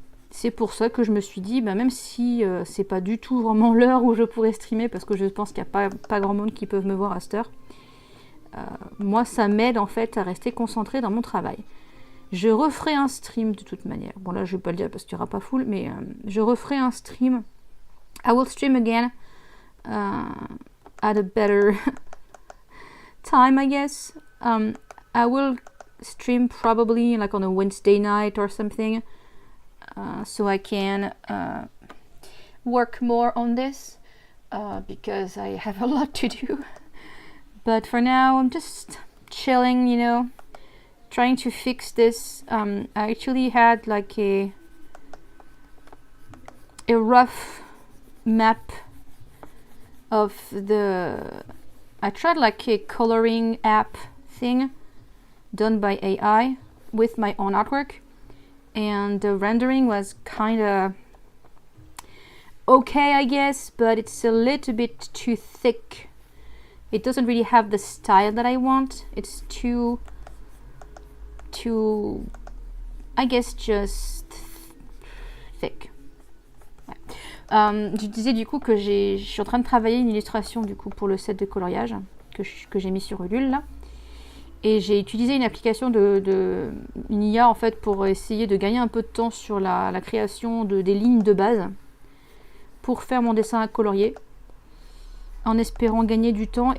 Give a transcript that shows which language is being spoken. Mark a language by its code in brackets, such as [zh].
[fr] C'est pour ça que je me suis dit, même si c'est pas du tout vraiment l'heure où je pourrais streamer, parce que je pense qu'il n'y a pas grand monde qui peut me voir à cette heure, moi ça m'aide en fait à rester concentrée dans mon travail. Je referai un stream de toute manière. Bon là je vais pas le dire parce qu'il n'y aura pas full, mais je referai un stream. [en] I will stream again at a better time, I guess. I will stream probably like on a Wednesday night or something, so I can work more on this because I have a lot to do. But for now, I'm just chilling, you know, trying to fix this. I actually had like a rough map of I tried like a coloring app thing done by AI with my own artwork, and the rendering was kind of okay, I guess, but it's a little bit too thick. It doesn't really have the style that I want. It's too I guess just thick. [fr] Ouais. Je disais du coup que je suis en train de travailler une illustration du coup pour le set de coloriage que j'ai mis sur Ulule là. Et j'ai utilisé une application une IA en fait pour essayer de gagner un peu de temps sur la création des lignes de base pour faire mon dessin à colorier, en espérant gagner du temps.